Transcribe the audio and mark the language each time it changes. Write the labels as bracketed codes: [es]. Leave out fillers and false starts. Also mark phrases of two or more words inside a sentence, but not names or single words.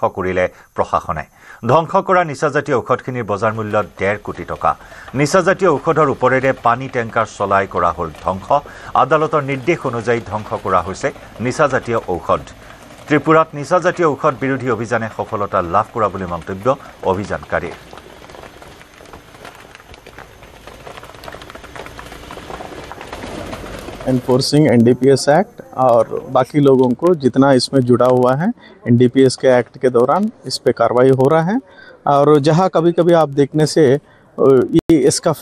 [as] কৰিলে প্ৰশাসনে ধ্বংস কৰা নিচাজাতীয় ঔষধখিনিৰ বজাৰ মূল্য 1.5 কোটি টকা নিচাজাতীয় ঔষধৰ ওপৰেৰে পানী টেংকাৰ চলাই কৰা হ'ল ধ্বংস আদালতৰ নিৰ্দেশ অনুযায়ী ধ্বংস কৰা হৈছে নিচাজাতীয় ঔষধ ত্ৰিপুৰাত নিচাজাতীয় ঔষধ বিৰোধী অভিযানে সফলতা লাভ কৰা বুলি মন্তব্য অভিযানকাৰীৰ [hi] एनफोर्सिंग एनडीपीएस एक्ट और बाकी लोगों को जितना इसमें जुड़ा हुआ है एनडीपीएस के एक्ट के दौरान इस पे कार्रवाई हो रहा है और जहां कभी-कभी आप देखने से ये एस्काफ